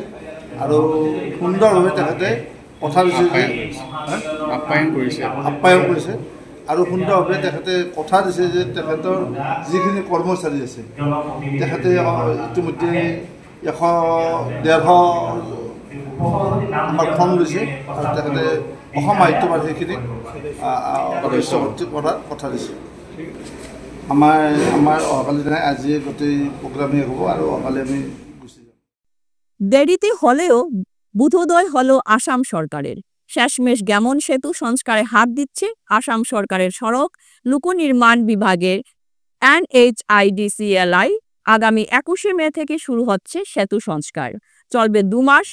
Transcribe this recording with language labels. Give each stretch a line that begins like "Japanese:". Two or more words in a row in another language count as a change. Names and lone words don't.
Assamese: আৰু সুন্দৰভাৱে তেখেতে কথা দিছে যে আপ্যায়ন কৰিছে আৰু সুন্দৰভাৱে তেখেতে কথা দিছে যে তেখেতৰ যিখিনি কৰ্মচাৰী আছে তেখেতে ইতিমধ্যে 100-150 আমাৰ ফৰ্ম লৈছে আৰু তেখেতে অসম সাহিত্য সভাৰ সেইখিনিক সদস্য ভৰ্তি কৰাৰ কথা দিছে। আমাৰ অহাকালি দিনাই আজি গোটেই প্ৰগ্ৰামেই হ'ব আৰু অহাকালি আমি গুচি যাম।
Bangla: দেরিতে হলেও বুধোদয় হলো আসাম সরকারের। শেষমেশ গ্যামন সেতু সংস্কারে হাত দিচ্ছে আসাম সরকারের সড়ক লোকনির্মাণ বিভাগের NHIDCLI। আগামী 21শে মে থেকে শুরু হচ্ছে সেতু সংস্কার, চলবে 2 মাস।